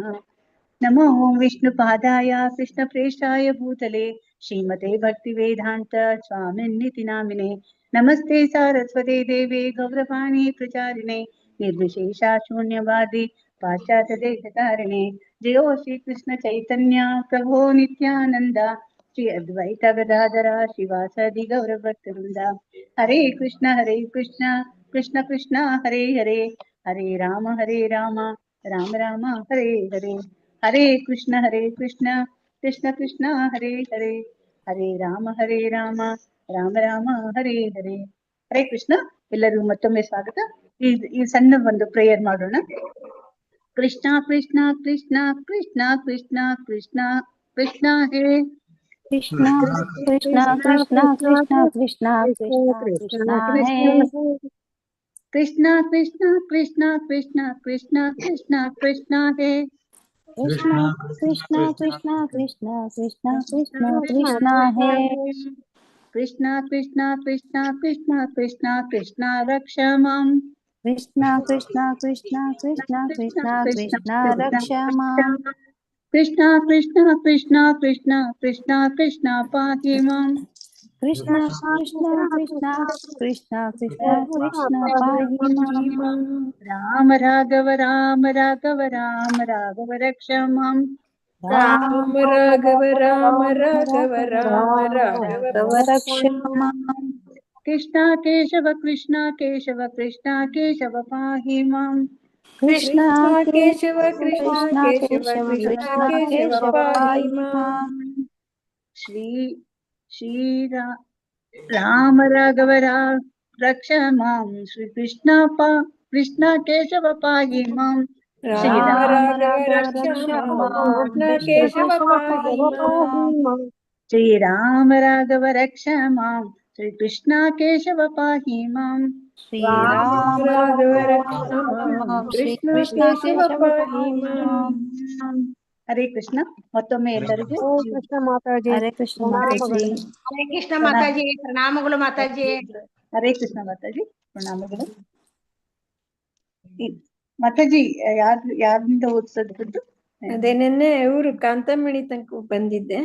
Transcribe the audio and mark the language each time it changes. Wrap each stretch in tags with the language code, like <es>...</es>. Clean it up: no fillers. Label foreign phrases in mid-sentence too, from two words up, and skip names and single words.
<sa>नमो विष्णुपादाय कृष्णप्रेष्ठाय भूतले श्रीमते भक्तिवेदान्त स्वामिन्निति नामिने. नमस्ते सारस्वते देवे गौरवाणी प्रचारिणे निर्विशेषा शून्यवादी पाश्चात्यदेशतारिणे. जयो श्रीकृष्ण चैतन्य प्रभो नित्यानन्द श्री अद्वैत गदाधर शिवासादि गौरभक्तवृन्द. हरे कृष्ण कृष्ण कृष्ण हरे हरे हरे राम राम राम हरे हरे. हरे कृष्ण कृष्ण कृष्ण हरे हरे हरे राम राम राम हरे हरे.</sa> <kn>ಹರೇ ಕೃಷ್ಣ. ಎಲ್ಲರಿಗೂ ಮತ್ತೊಮ್ಮೆ ಸ್ವಾಗತ. ಈ ಸಣ್ಣ ಒಂದು ಪ್ರೇಯರ್ ಮಾಡೋಣ.</kn> <sa>ಕೃಷ್ಣ ಕೃಷ್ಣ ಕೃಷ್ಣ ಕೃಷ್ಣ ಕೃಷ್ಣ ಕೃಷ್ಣ ಕೃಷ್ಣ ಹೇ ಕೃಷ್ಣ ಕೃಷ್ಣ ಕೃಷ್ಣ ಕೃಷ್ಣ ಕೃಷ್ಣ ಕೃಷ್ಣ ಹೇ. कृष्ण कृष्ण कृष्ण कृष्ण कृष्ण कृष्ण कृष्ण हे. कृष्ण कृष्ण कृष्ण कृष्ण कृष्ण कृष्ण कृष्ण हे. कृष्ण कृष्ण कृष्ण कृष्ण कृष्ण कृष्ण रक्ष मां. कृष्ण कृष्ण कृष्ण कृष्ण कृष्ण कृष्ण रक्ष मां. कृष्ण कृष्ण कृष्ण कृष्ण कृष्ण कृष्ण पाहि मां. कृष्ण कृष्ण कृष्ण कृष्ण कृष्ण कृष्ण पाहि मां. राम राघव राम राघव राम राघव रक्ष मां. राम राघव राम राघव राम राघव रक्ष मां. कृष्ण केशव कृष्ण केशव कृष्ण केशव पाहि मां. कृष्ण केशव कृष्ण केशव कृष्ण कृष्ण केशव पाहि मां. श्री राम राघव रक्ष मां. श्री कृष्ण केशव पाहि मां. ರಾಮ ರಾಮ ರಾಘವ ರಾಘವ ರಕ್ಷ ರಕ್ಷ ಕೃಷ್ಣ ಕೇಶವ ಪಾಹಿ ಮಾಂ. ಶ್ರೀರಾಮ ರಾಘವ ರಕ್ಷ ಮಾಂ ಶ್ರೀ ಕೃಷ್ಣ ಕೇಶವ ಪಾಹಿ ಮಾಂ. ಶ್ರೀರಾಮ ರಾಘವ ರಾಘವ ರಕ್ಷ ರಕ್ಷ ಮಾಂ ಶ್ರೀ ಕೃಷ್ಣ ಕೃಷ್ಣ ಕೇಶವ ಕೇಶವ ಪಾಹಿ ಪಾಹಿ ಮಾಂ. ಮಾಂ.</sa> <kn>ಹರೇ ಕೃಷ್ಣ. ಮತ್ತೊಮ್ಮೆ ಎಲ್ಲರಿಗೂ ಕೃಷ್ಣ ಮಾತಾಜಿ ಹರೇ ಕೃಷ್ಣ ಮಾತಾಜಿ. ಹರೇ ಕೃಷ್ಣ ಮಾತಾಜಿ, ಪ್ರಣಾಮಗಳು ಮಾತಾಜಿ. ಹರೇ ಕೃಷ್ಣ ಮಾತಾಜಿ, ಪ್ರಣಾಮಗಳು. ಮಾತಾಜಿ ಯಾರಿಂದ ಓದಿಸೋದು? ಅದೇ ನೆನ್ನೆ ಇವರು ಕಾಂತಮಣಿ ತನಕ ಬಂದಿದ್ದೆ.</kn>